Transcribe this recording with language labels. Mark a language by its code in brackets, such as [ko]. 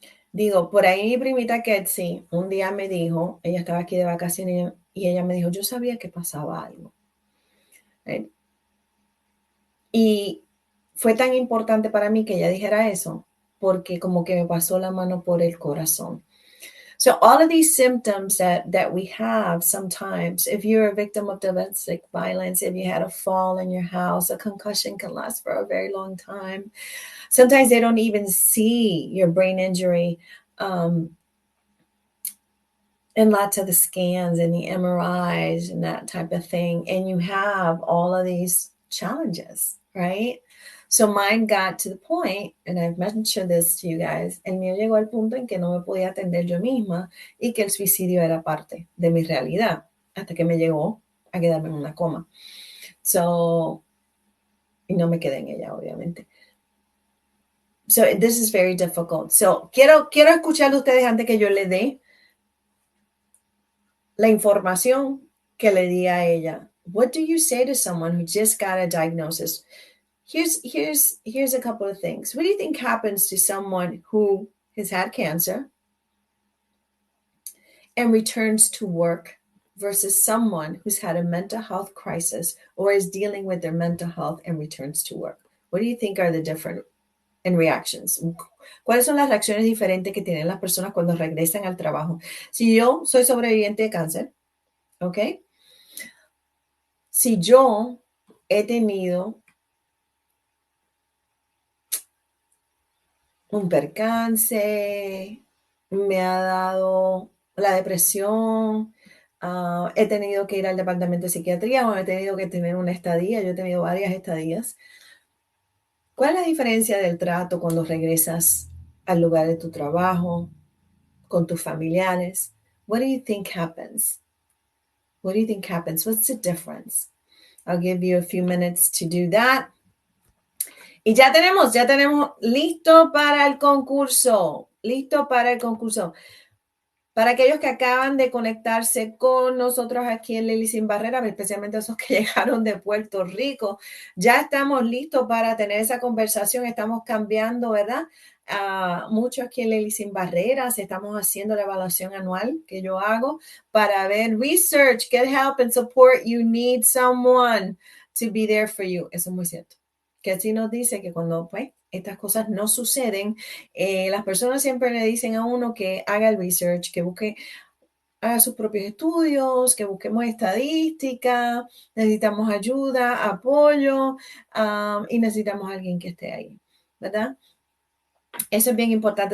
[es] Digo, por ahí mi primita Ketsi un día me dijo, ella estaba aquí de vacaciones y ella me dijo, yo sabía que pasaba algo. ¿Right? Y fue tan importante para mí que ella dijera eso, porque como que me pasó la mano por el corazón. [en] So all of these symptoms that we have sometimes, if you're a victim of domestic violence, if you had a fall in your house, a concussion can last for a very long time. Sometimes they don't even see your brain injury in lots of the scans and the MRIs and that type of thing. And you have all of these challenges, right? So mine got to the point, and I've mentioned this to you guys, [es] el mío llegó al punto en que no me podía atender yo misma y que el suicidio era parte de mi realidad, hasta que me llegó a quedarme en una coma. So, y no me quedé en ella, obviamente. [en] So this is very difficult. [es] So quiero escuchar de ustedes antes que yo le dé la información que le di a ella. [en] What do you say to someone who just got a diagnosis? Here's a couple of things. What do you think happens to someone who has had cancer and returns to work versus someone who's had a mental health crisis or is dealing with their mental health and returns to work? What do you think are the different reactions? [es] ¿Cuáles son las reacciones diferentes que tienen las personas cuando regresan al trabajo? Si yo soy sobreviviente de cáncer, ¿ok? Si yo he tenido un percance, me ha dado la depresión, he tenido que ir al departamento de psiquiatría o he tenido que tener una estadía, yo he tenido varias estadías. ¿Cuál es la diferencia del trato cuando regresas al lugar de tu trabajo, con tus familiares? [en] What do you think happens? What do you think happens? What's the difference? I'll give you a few minutes to do that. [es] Y ya tenemos listo para el concurso. Listo para el concurso. Para aquellos que acaban de conectarse con nosotros aquí en Lili Sin Barreras, especialmente esos que llegaron de Puerto Rico, ya estamos listos para tener esa conversación. Estamos cambiando, ¿verdad? Mucho aquí en Lili Sin Barreras. Estamos haciendo la evaluación anual que yo hago para ver research, [en] get help and support. You need someone to be there for you. [es] Eso es muy cierto. Que así nos dice que cuando pues, estas cosas no suceden, las personas siempre le dicen a uno que haga el research, que haga sus propios estudios, que busquemos estadística, necesitamos ayuda, apoyo, y necesitamos a alguien que esté ahí, ¿verdad? Eso es bien importante.